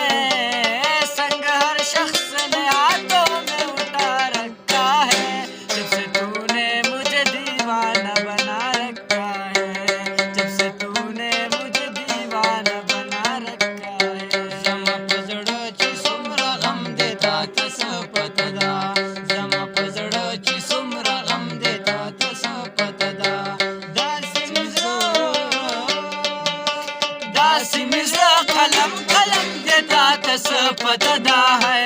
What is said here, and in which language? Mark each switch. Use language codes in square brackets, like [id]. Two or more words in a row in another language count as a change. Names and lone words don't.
[hi] ने हाथों में उठा रखा है जब से तूने मुझे दीवाना बना रखा है जब से तूने मुझे दीवाना बना रखा है [ps] जमा په زړه چې څومره غم دی تا ته څه پته ده زما په زړه چې څومره غم دی تا ته څه پته ده داسې مې زړه قلم قلم دی تا ته څه پته ده